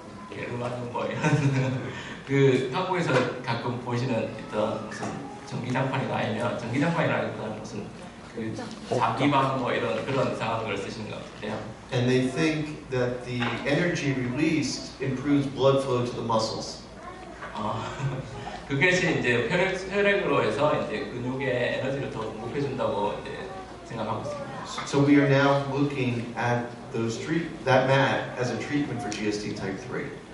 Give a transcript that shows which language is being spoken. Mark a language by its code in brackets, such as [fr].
[ko] 게르마늄 뭐 이런 그 한국에서 가끔 보시는 어떤 무슨 전기장판이나 아니면 전기장판이라기보다는 무슨 그 자기방 뭐 이런 그런 이상한 걸 쓰시는 것 같아요. [en] And they think that the energy released improves blood flow to the muscles. [ko] 그것이 이제 혈액으로 해서 이제 근육의 에너지를 더 공급해준다고 이제 생각하고 있습니다. [en] So we are now looking at that mat as a treatment for GSD type 3.